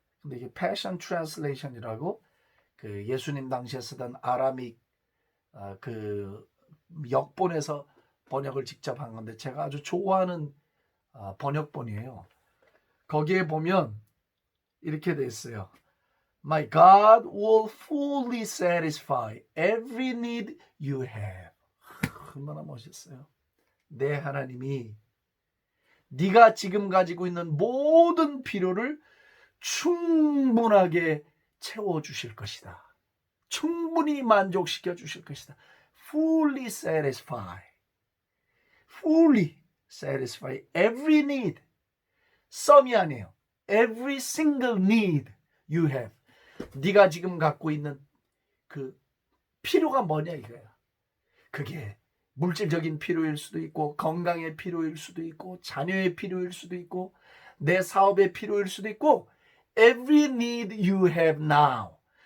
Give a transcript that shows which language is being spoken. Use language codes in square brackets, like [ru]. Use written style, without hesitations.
[ko] 근데 이게 Passion Translation이라고 그 예수님 당시에 쓰던 아람익 그 역본에서 번역을 직접 한 건데 제가 아주 좋아하는 번역본이에요. 거기에 보면 이렇게 돼 있어요. [en] My God will fully satisfy every need you have. [ko] 얼마나 멋있어요. 내 하나님이 네가 지금 가지고 있는 모든 필요를 충분하게 채워주실 것이다. 충분히 만족시켜 주실 것이다. [en] Fully satisfy. Fully satisfy every need. [ko] some이 아니에요. [en] Every single need you have. [ko] 네가 지금 갖고 있는 그 필요가 뭐냐 이거야. 그게 물질적인 필요일 수도 있고 건강의 필요일 수도 있고 자녀의 필요일 수도 있고 내 사업의 필요일 수도 있고 [en] every need you have now.